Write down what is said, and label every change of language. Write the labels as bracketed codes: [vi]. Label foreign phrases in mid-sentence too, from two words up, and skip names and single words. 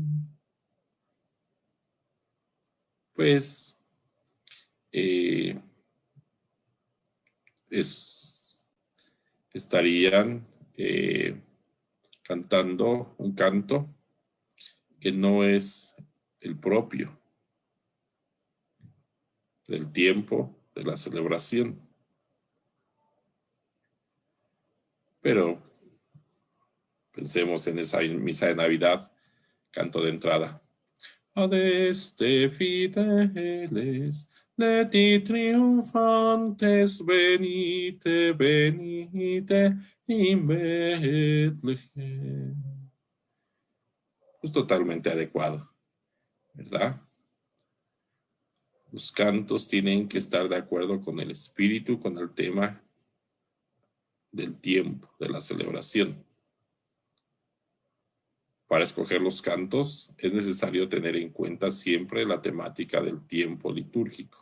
[es] Pues estarían cantando un canto que no es el propio del tiempo de la celebración. Pero pensemos en esa misa de Navidad, canto de entrada. [la] Adeste fideles, leti triunfantes, venite, venite in Betlehem. [es] Es totalmente adecuado. ¿verdad? Los cantos tienen que estar de acuerdo con el espíritu, con el tema del tiempo, de la celebración. Para escoger los cantos es necesario tener en cuenta siempre la temática del tiempo litúrgico.